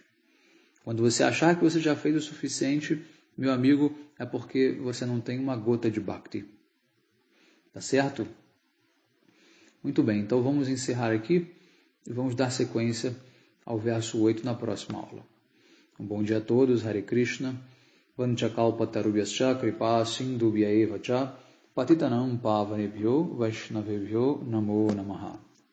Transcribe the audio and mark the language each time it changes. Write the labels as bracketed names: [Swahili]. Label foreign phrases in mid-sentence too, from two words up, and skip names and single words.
[Portuguese] Quando você achar que você já fez o suficiente, meu amigo, é porque você não tem uma gota de Bhakti. Tá certo? Muito bem, então vamos encerrar aqui e vamos dar sequência ao verso 8 na próxima aula. Um bom dia a todos, [Sanskrit] हरे कृष्ण वाञ्छाकल्पतरुभ्यश्च कृपा सिन्धुभ्य एव च पतितानां पावनेभ्यो वैष्णवेभ्यो नमो नमः.